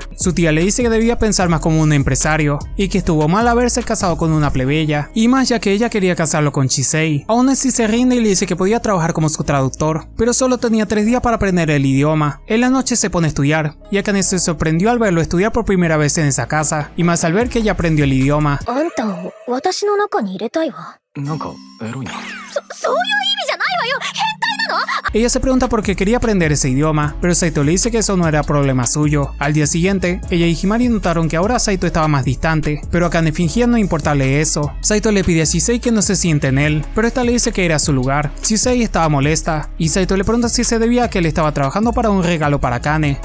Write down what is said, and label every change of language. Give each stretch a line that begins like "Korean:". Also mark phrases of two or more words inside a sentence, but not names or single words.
Spanish: Su tía le dice que debía pensar más como un empresario, y que estuvo mal haberse casado con una plebeya, y más ya que ella quería casarlo con Shisei. Aún así se rinde y le dice que podía trabajar como su traductor, pero solo tenía 3 días para aprender el idioma. En la noche se pone a estudiar, y Akane se sorprendió al verlo estudiar por primera vez en esa casa, y más al ver que ella aprendió el idioma.
Japanese: あんたを私の中に入れたいわ。なんかエロいな。そういう意味じゃないわよ。変態なの？
Spanish: Ella se pregunta por qué quería aprender ese idioma, pero Saito le dice que eso no era problema suyo. Al día siguiente, ella y Himari notaron que ahora Saito estaba más distante, pero Akane fingía no importarle eso. Saito le pide a Shisei que no se siente en él, pero esta le dice que era su lugar. Shisei estaba molesta, y Saito le pregunta si se debía a que él estaba trabajando para un regalo para Akane.